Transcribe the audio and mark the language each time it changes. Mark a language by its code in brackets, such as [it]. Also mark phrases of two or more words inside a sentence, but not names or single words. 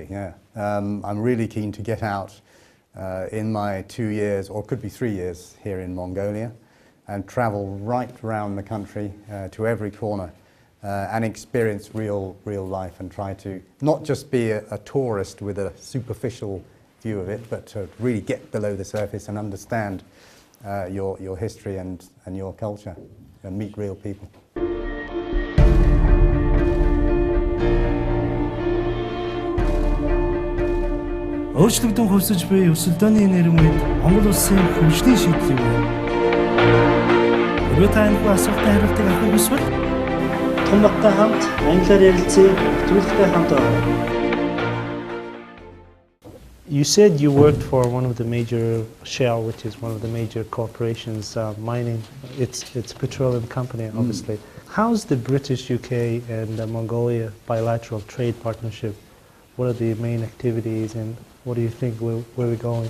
[en] Yeah, I'm really keen to get out in my 2 years, or could be 3 years, here in Mongolia, and travel right around the country to every corner and experience real life, and try to not just be a tourist with a superficial view of it, but to really get below the surface and understand your history and your culture and meet real people. [mn] Өөрчлөгдөн хувьсаж буй өсөлтөөний нэрийн үед Монгол улсын хөгжлийн шийдлийг өгнө. Хэрвээ та энэ асуултанд хариултыг авах хүсвэл Отгонбаттай хамт, англиар ярилцъя, нэвтрүүлэгтэй хамт байна. [en] You said you worked for one of the major Shell, which is one of the major corporations mining. It's a petroleum company, obviously. How's the British, UK, and Mongolia bilateral trade partnership? What are the main activities, and what do you think where we're going?